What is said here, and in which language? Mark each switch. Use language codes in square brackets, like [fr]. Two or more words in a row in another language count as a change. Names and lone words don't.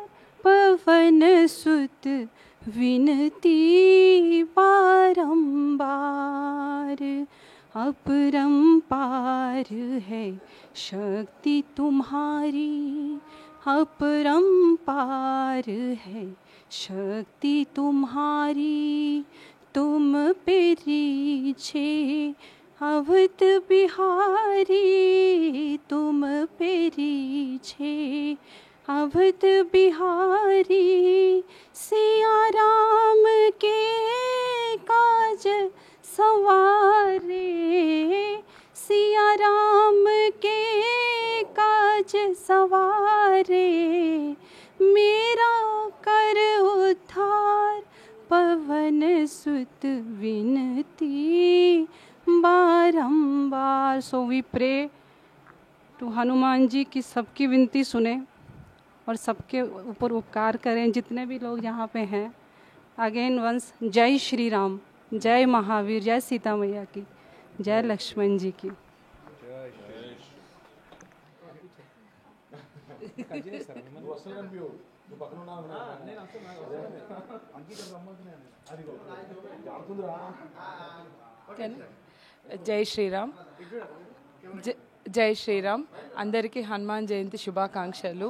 [hi] पवन सुत विनती बारंबार. अपरंपार है शक्ति तुम्हारी, अपरंपार है शक्ति तुम्हारी. तुम पे रीछे अवध बिहारी, तुम पे रीछे अवध बिहारी. सिया राम के काज सवारे, सिया राम के काज सवारे. मेरा कर उद्धार, पवन सुत विनती बारंबार. [en] so we pray to [hi] हनुमान जी की सबकी विनती सुने और सबके ऊपर उपकार करें, जितने भी लोग यहाँ पे हैं. [en] again once [hi] जय श्री राम, जय महावीर, जय सीता मैया की, जय लक्ष्मण जी की. [te] జై శ్రీరామ్. జై శ్రీరామ్. అందరికీ హనుమాన్ జయంతి శుభాకాంక్షలు.